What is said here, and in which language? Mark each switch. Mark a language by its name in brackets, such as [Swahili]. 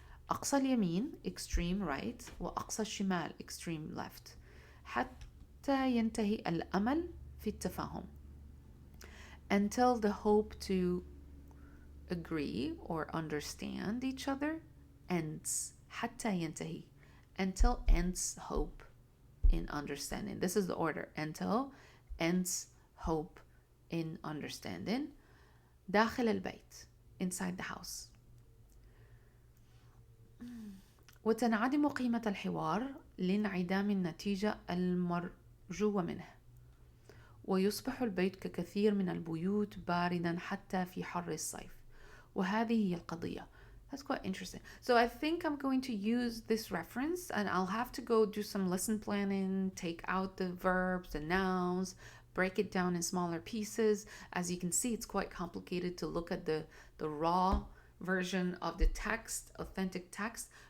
[Arabic] أقصى اليمين, [English] extreme right, [Arabic] وأقصى الشمال, [English] extreme left, [Arabic] حتى ينتهي الأمل في التفاهم, [English] until the hope to agree or understand each other ends. [Arabic] حتى ينتهي, [English] until ends hope in understanding. This is the order. Until ends hope in understanding. [Arabic] داخل البيت, [English] inside the house. [Arabic] وتنعدم قيمة الحوار لانعدام النتيجة المرجوة منه، ويصبح البيت ككثير من البيوت باردا حتى في حر الصيف، وهذه هي القضية. [English] That's quite interesting. So I think I'm going to use this reference, and I'll have to go do some lesson planning, take out the verbs, the nouns, break it down in smaller pieces. As you can see, it's quite complicated to look at the raw version of the text, authentic text.